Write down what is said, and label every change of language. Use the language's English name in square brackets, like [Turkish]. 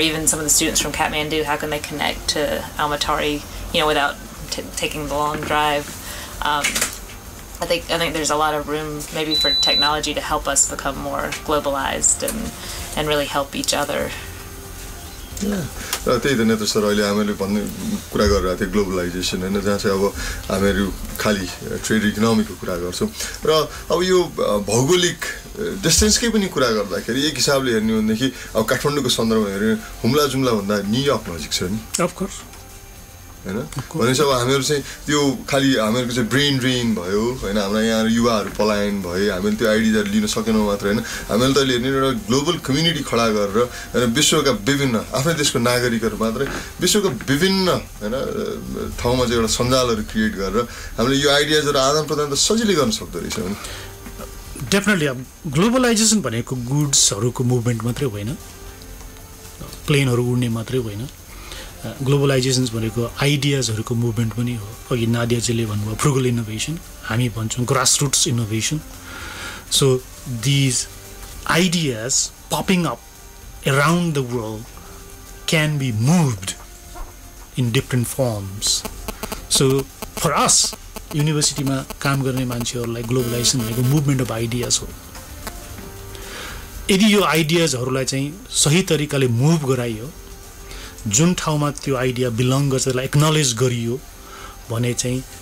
[English] Even some of the students from Kathmandu, how can they connect to Almatari, without taking the long drive? I think there's a lot of room maybe for technology to help us become more globalized and really help each other. Yeah. [Nepali] त्यही त नेत्र sir अहिले हामीले भन्ने कुरा गरिरहेको थियो globalisation होइन, जहाँ चाहिँ अब हामीहरू खालि ट्रेड इकोनोमीको कुरा गर्छौँ र अब यो भौगोलिक डिस्टेन्सकै पनि कुरा गर्दाखेरि एक हिसाबले हेर्ने हो भनेदेखि अब काठमाडौँको सन्दर्भमा हेर्ने हुम्ला जुम्ला भन्दा न्युयोर्क नजिक छ नि, [English] of course [Nepali] होइन। भनेपछि अब हामीहरू चाहिँ त्यो खालि हामीहरूको चाहिँ ब्रेन ड्रेन भयो होइन, हाम्रा यहाँ युवाहरू पलायन भयो, हामीले त्यो आइडियाहरू लिन सकेनौँ मात्र होइन, हामीले त अहिले हेर्ने एउटा ग्लोबल कम्युनिटी खडा गरेर होइन विश्वका विभिन्न आफ्नै देशको नागरिकहरू मात्रै विश्वका विभिन्न होइन ठाउँमा चाहिँ एउटा सञ्जालहरू क्रिएट गरेर हामीले यो आइडियाजहरू आदान प्रदान त सजिलै गर्न सक्दो रहेछ भने। डेफिनेटली अब ग्लोबलाइजेसन भनेको गुड्सहरूको मुभमेन्ट मात्रै होइन, प्लेनहरू उड्ने मात्रै होइन। ग्लोबलाइजेसन भनेको आइडियाजहरूको मुभमेन्ट पनि हो। अघि नादियाजीले भन्नुभयो फ्रुगल इनोभेसन, हामी भन्छौँ grassroots innovation. [English] So these ideas popping up around the world can be moved in different forms. So for us, [Nepali] युनिभर्सिटीमा काम गर्ने मान्छेहरूलाई ग्लोबलाइजेसन भनेको मुभमेन्ट अफ आइडियाज हो। यदि यो आइडियाजहरूलाई चाहिँ सही तरिकाले मुभ गराइयो, जुन ठाउँमा त्यो आइडिया बिलङ गर्छ त्यसलाई एक्नोलेज गरियो भने चाहिँ